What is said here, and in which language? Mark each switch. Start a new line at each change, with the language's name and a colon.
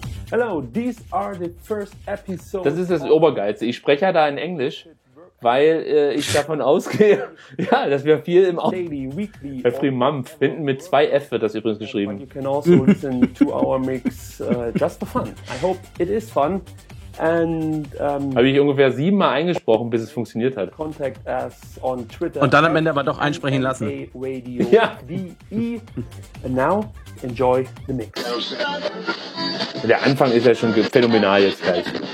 English: Hello, these are the first episodes.
German: Das ist das Obergeilste. Ich spreche ja da in Englisch. Weil ich davon ausgehe, ja, dass wir viel im Every Month, hinten mit zwei F wird das übrigens geschrieben.
English: You can also listen to our mix just for fun. I hope it is fun.
German: Habe ich ungefähr 7 Mal eingesprochen, bis es funktioniert hat.
English: Contact us on Twitter.
German: Und dann am Ende aber doch einsprechen lassen. Ja.
English: And now, enjoy the mix.
German: Der Anfang ist ja schon phänomenal jetzt gleich.